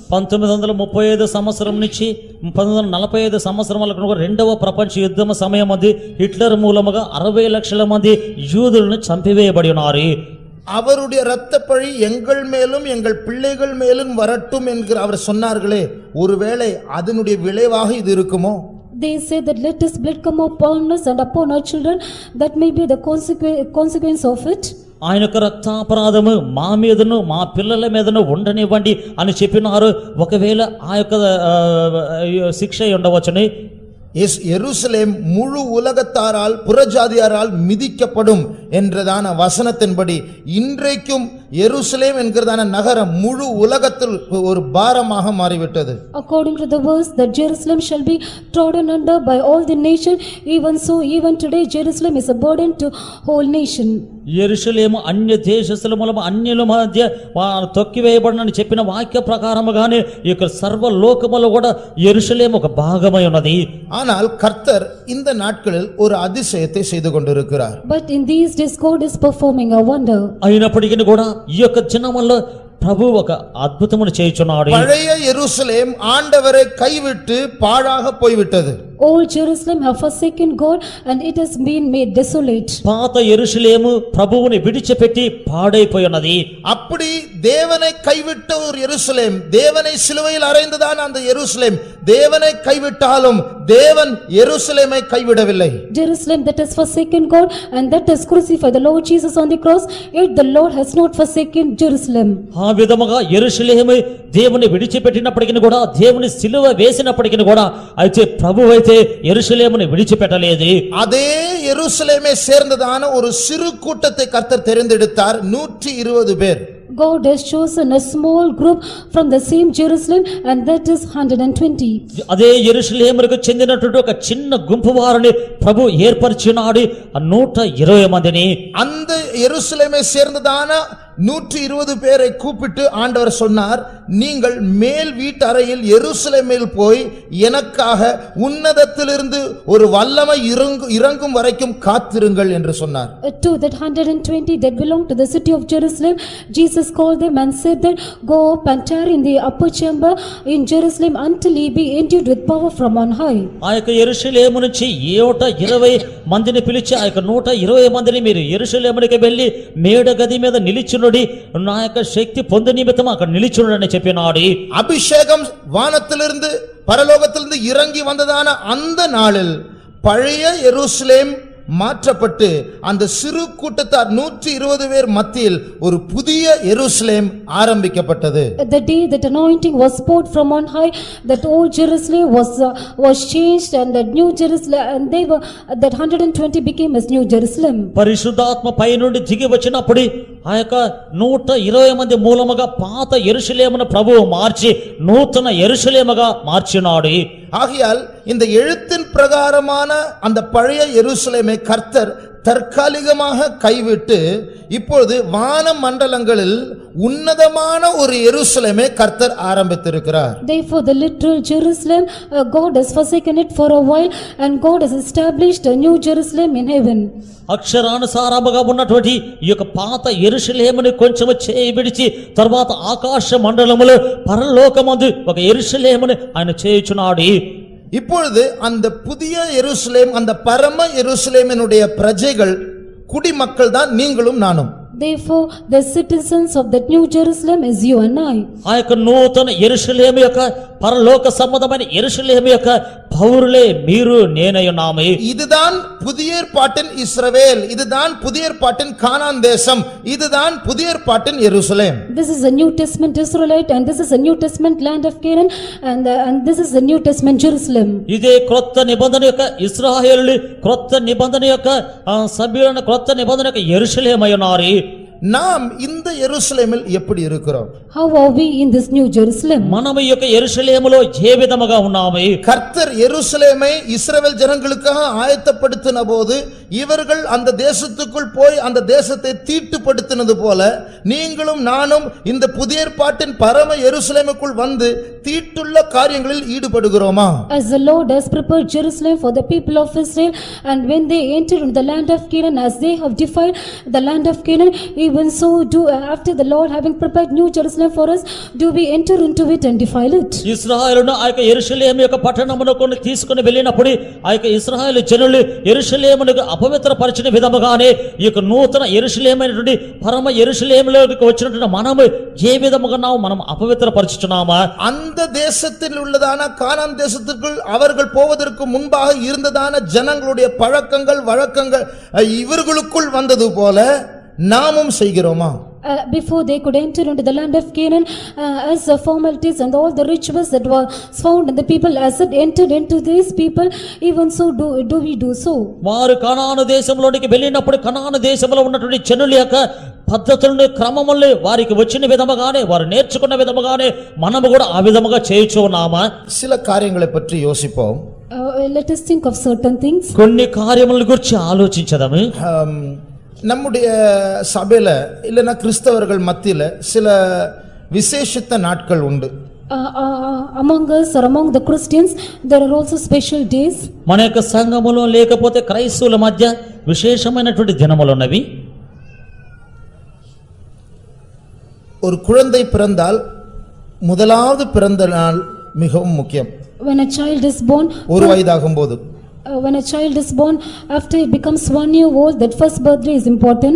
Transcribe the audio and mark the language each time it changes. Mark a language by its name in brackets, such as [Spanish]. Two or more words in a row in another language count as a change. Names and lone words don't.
[Telugu] 1935 సంవత్సరం నుంచి 1945 సంవత్సరం వరకు రెండవ ప్రపంచ యుద్ధం సమయం అది హిట్లర్ మూలముగా 60 లక్షల మంది యూదులను చంపివేయబడి ఉన్నారు. [Tamil] அவருடைய இரத்த பழி எங்கள் மேலும் எங்கள் பிள்ளைகள் மேலும் வரட்டும் என்கிற அவர் சொன்னார்களே, ஒருவேளை அதனுடைய விளைவாக இது இருக்குமோ? [English] They said that let his blood come upon us and upon our children, that may be the consequence of it. [Telugu] ఆయన యొక్క రక్తాపరాధము మా మీదను మా పిల్లల మీదను ఉండనివ్వండి అని చెప్పినారు. ఒకవేళ ఆ యొక్క శిక్ష ఉండవచ్చుని. [Tamil] எருசலேம் முழு உலகத்தாரால் புறஜாதியாரால் மிதிக்கப்படும் என்றதான வசனத்தின்படி இன்றைக்கும் எருசலேம் என்கிறதான நகரம் முழு உலகத்தில் ஒரு பாரமாக மாறிவிட்டது. [English] According to the verse that Jerusalem shall be trodden under by all the nation, even so even today Jerusalem is a burden to whole nation. [Telugu] యెరూషలేము అన్య దేశస్తుల మూలము అన్యుల మధ్య తొక్కివేయబడనని చెప్పిన వాక్య ప్రకారముగానే ఈ యొక్క సర్వ లోకములో కూడా యెరూషలేము ఒక భాగమై ఉన్నది. [Tamil] ஆனால் கர்த்தர் இந்த நாட்களில் ஒரு அதிசயத்தை செய்து கொண்டிருக்கிறார். [English] But in these days God is performing a wonder. [Telugu] అయినప్పటికీ కూడా ఈ యొక్క జనములో ప్రభు ఒక అద్భుతమును చేయుచున్నాడు. [Tamil] பழைய எருசலேம் ஆண்டவரை கைவிட்டு பாழாக போய்விட்டது. [English] Old Jerusalem have forsaken God and it has been made desolate. [Telugu] పాత యెరూషలేము ప్రభువుని విడిచిపెట్టి పాడైపోయినది. [Tamil] அப்படி தேவனை கைவிட்ட ஒரு எருசலேம், தேவனை சிலுவையில் அறைந்ததான அந்த எருசலேம் தேவனை கைவிட்டாலும் தேவன் எருசலேமை கைவிடவில்லை. [English] Jerusalem that has forsaken God and that has crucified the Lord Jesus on the cross, yet the Lord has not forsaken Jerusalem. [Telugu] ఆ విధముగా యెరూషలేము దేవుని విడిచిపెట్టినప్పటికీ కూడా దేవుని సిలువ వేసినప్పటికీ కూడా అయితే ప్రభువు అయితే యెరూషలేమును విడిచిపెట్టలేదు. [Tamil] அதே எருசலேமை சேர்ந்ததான ஒரு சிறு கூட்டத்தை கர்த்தர் தெரிந்தெடுத்தார். 120 பேர். [English] God has chosen a small group from the same Jerusalem and that is 120. [Telugu] అదే యెరూషలేముకు చెందినటువంటి ఒక చిన్న గుంపు వారిని ప్రభు ఏర్పరిచినాడు. 120 మందిని. [Tamil] அந்த எருசலேமை சேர்ந்ததான 120 பேரை கூப்பிட்டு ஆண்டவர் சொன்னார், நீங்கள் மேல் வீட்டறையில் எருசலேமில் போய் எனக்காக உன்னதத்திலிருந்து ஒரு வல்லமை இறங்கும் வரைக்கும் காத்திருங்கள் என்று சொன்னார். [English] To that 120 that belong to the city of Jerusalem, Jesus called them and said that go up and tarry in the upper chamber in Jerusalem until he be endued with power from on high. [Telugu] ఆ యొక్క యెరూషలేము నుంచి 120 మందిని పిలిచి ఆ యొక్క 120 మందిని మీరు యెరూషలేమునికి వెళ్ళి మేడ గది మీద నిలిచునుడి, నా యొక్క శక్తి పొందు నిమిత్తం అక్కడ నిలిచునుడని చెప్పినాడు. [Tamil] அபிஷேகம் வானத்திலிருந்து பரலோகத்திலிருந்து இறங்கி வந்ததான அந்த நாளில் பழைய எருசலேம் மாற்றப்பட்டு அந்த சிறு கூட்டத்தார் 120 பேர் மத்தியில் ஒரு புதிய எருசலேம் ஆரம்பிக்கப்பட்டது. [English] The day that anointing was poured from on high, that old Jerusalem was changed and that new Jerusalem and they were that 120 became as new Jerusalem. [Telugu] పరిశుద్ధాత్మ పై నుండి దిగి వచ్చినప్పుడు ఆ యొక్క 120 మంది మూలముగా పాత యెరూషలేమును ప్రభువు మార్చి నూతన యెరూషలేముగా మార్చినాడు. [Tamil] ஆகையால் இந்த எழுத்தின் பிரகாரமான அந்த பழைய எருசலேமை கர்த்தர் தற்காலிகமாக கைவிட்டு இப்பொழுது வான மண்டலங்களில் உன்னதமான ஒரு எருசலேமை கர்த்தர் ஆரம்பித்திருக்கிறார். [English] Therefore the literal Jerusalem, God has forsaken it for a while and God has established a new Jerusalem in heaven. [Telugu] అక్షరానుసారముగా ఉన్నటువంటి ఈ యొక్క పాత యెరూషలేముని కొంచెము చేయి విడిచి తర్వాత ఆకాశ మండలములో పరలోకమందు ఒక యెరూషలేముని ఆయన చేయుచున్నాడు. [Tamil] இப்பொழுது அந்த புதிய எருசலேம், அந்த பரம எருசலேமினுடைய பிரஜைகள் குடிமக்கள் தான் நீங்களும் நானும். [English] Therefore, the citizens of that New Jerusalem is you and I. [Telugu] ఆ యొక్క నూతన యెరూషలేము యొక్క పరలోక సంబంధమైన యెరూషలేము యొక్క పౌరులే మీరు నేనై ఉన్నాము. [Tamil] இதுதான் புதிய ஏற்பாட்டின் இஸ்ரவேல், இதுதான் புதிய ஏற்பாட்டின் கானான் தேசம், இதுதான் புதிய ஏற்பாட்டின் எருசலேம். [English] This is a New Testament Israelite and this is a New Testament land of Canaan and this is the New Testament Jerusalem. [Telugu] ఇదే క్రొత్త నిబంధన యొక్క ఇశ్రాయేలు, క్రొత్త నిబంధన యొక్క సభ్యులైన క్రొత్త నిబంధన యొక్క యెరూషలేమై ఉన్నారు. [Tamil] நாம் இந்த எருசலேமில் எப்படி இருக்கிறோம்? [English] How are we in this New Jerusalem? [Telugu] మనము ఈ యొక్క యెరూషలేములో ఏ విధముగా ఉన్నాము? [Tamil] கர்த்தர் எருசலேமை இஸ்ரவேல் ஜனங்களுக்காக ஆயத்தப்படுத்தின போது இவர்கள் அந்த தேசத்துக்குள் போய் அந்த தேசத்தை தீட்டுப்படுத்தினது போல நீங்களும் நானும் இந்த புதிய ஏற்பாட்டின் பரம எருசலேமுக்குள் வந்து தீட்டுள்ள காரியங்களில் ஈடுபடுகிறோமா? [English] As the Lord has prepared Jerusalem for the people of Israel, and when they entered into the land of Canaan, as they have defiled the land of Canaan, even so do after the Lord having prepared New Jerusalem for us, do we enter into it and defile it? [Telugu] ఇశ్రాయేలును ఆ యొక్క యెరూషలేము యొక్క పట్టణమునకు తీసుకొని వెళ్ళినప్పుడు ఆ యొక్క ఇశ్రాయేలు జనులు యెరూషలేమునకు అపవిత్రపరిచిన విధముగానే ఈ యొక్క నూతన యెరూషలేమైనటువంటి పరమ యెరూషలేములోకి వచ్చినటువంటి మనము ఏ విధముగా మనం అపవిత్రపరుచుచున్నామా? [Tamil] அந்த தேசத்தில் உள்ளதான கானான் தேசத்துக்குள் அவர்கள் போவதற்கு முன்பாக இருந்ததான ஜனங்களுடைய பழக்கங்கள் வழக்கங்கள் இவர்களுக்குள் வந்தது போல நாமும் செய்கிறோமா? [English] Before they could enter into the land of Canaan, as the formalities and all the rituals that were found in the people, as it entered into these people, even so do we do so. [Telugu] వారు కనాను దేశంలోనికి వెళ్ళినప్పుడు కనాను దేశంలో ఉన్నటువంటి జనుల యొక్క పద్ధతులను క్రమములు వారికి వచ్చిన విధముగానే వారు నేర్చుకున్న విధముగానే మనము కూడా ఆ విధముగా చేయుచు ఉన్నామా? [Tamil] சில காரியங்களை பற்றி யோசிப்போம். [English] Let us think of certain things. [Telugu] కొన్ని కార్యముల గురించి ఆలోచించదాము. [Tamil] நம்முடைய சபையில இல்லைன்னா கிறிஸ்தவர்கள் மத்தியில சில விசேஷித்த நாட்கள் உண்டு. [English] Among us or among the Christians there are also special days. [Telugu] మన యొక్క సంఘములో లేకపోతే క్రైస్తవుల మధ్య విశేషమైనటువంటి దినములు ఉన్నవి. [Tamil] ஒரு குழந்தை பிறந்தால் முதலாவது பிறந்த நாள் மிகவும் முக்கியம். [English] When a child is born, [Tamil] ஒரு வயதாகும் போது [English] when a child is born, after he becomes 1 year old, that first birthday is important.